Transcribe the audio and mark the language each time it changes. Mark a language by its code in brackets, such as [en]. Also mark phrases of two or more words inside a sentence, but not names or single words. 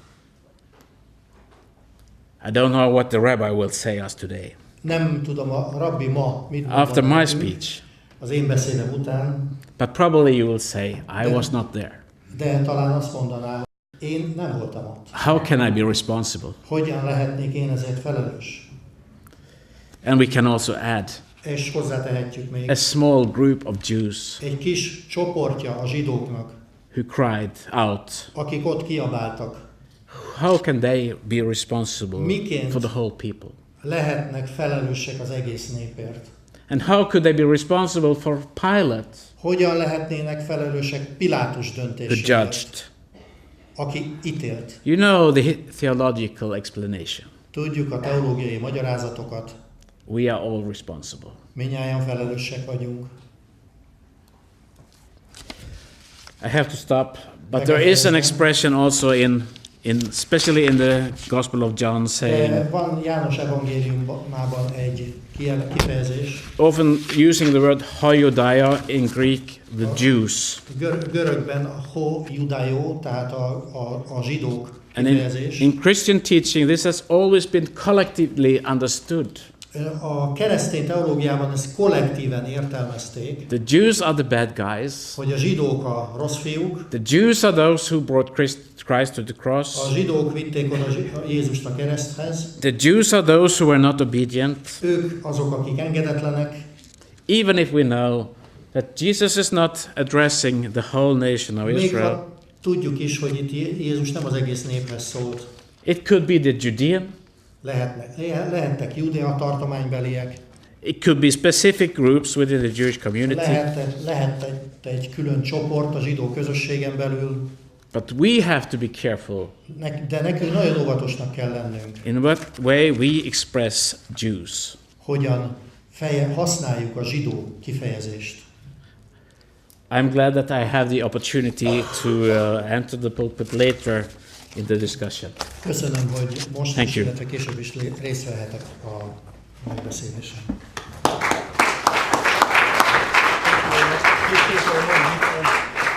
[en] I don't know what the rabbi will say us today. [hu] Nem tudom, a rabbi ma mit mond [en] After my [hu] nekünk [en] speech, [hu] az én beszédem után, [en] but probably you will say, I was not there. [hu] de talán azt mondaná, én nem voltam ott. [en] How can I be responsible? [hu] Hogyan lehetnék én ezért felelős? [en] And we can also add [hu] És hozzátehetjük még [en] a small group of Jews [hu] egy kis csoportja a zsidóknak, [en] who cried out. [hu] akik ott kiabáltak, [en] How can they be responsible [hu] Miként [en] for the whole people? [hu] lehetnek felelősek az egész népért. [en] And how could they be responsible for Pilate, [hu] Hogyan lehetnének felelősek Pilátus [en] who [hu] döntésére, [en] judged? [hu] aki ítélt. [en] You know the theological explanation. [hu] Tudjuk a teológiai magyarázatokat, [en] We are all responsible. [hu] mindnyájan felelősek vagyunk. [en] I have to stop, but there is an expression also especially in the Gospel of John saying, [hu] De van János evangéliumában egy kifejezés, [en] often using the word hoioudaia in Greek, the Jews. [hu] Görögben a [el] οἱ Ἰουδαῖοι, [hu] tehát a zsidók [en] And [hu] kifejezés. [en] in Christian teaching, this has always been collectively understood. [hu] A keresztény teológiában ezt kollektíven értelmezték, [en] The Jews are the bad guys. [hu] hogy a zsidók a rossz fiúk, [en] The Jews are those who brought Christ to the cross. [hu] a zsidók vitték oda Jézust a kereszthez, [en] The Jews are those who were not obedient. [hu] ők azok, akik engedetlenek, [en] Even if we know that Jesus is not addressing the whole nation of [hu] még [en] Israel. [hu] ha tudjuk is, hogy itt Jézus nem az egész néphez szólt. [en] It could be the Judean. [hu] Lehettek Judea tartománybeliek, [en] It could be specific groups within the Jewish community. [hu] lehet egy külön csoport a zsidó közösségen belül, [en] But we have to be careful [hu] de nekünk nagyon óvatosnak kell lennünk, [en] in what way we express Jews. [hu] hogyan használjuk a zsidó kifejezést. [en] I'm glad that I have the opportunity to enter the pulpit later in the discussion. [hu] Köszönöm, hogy most [en] Thank [hu] is, [en] you. [hu] illetve később is részt vehetek a megbeszélésen.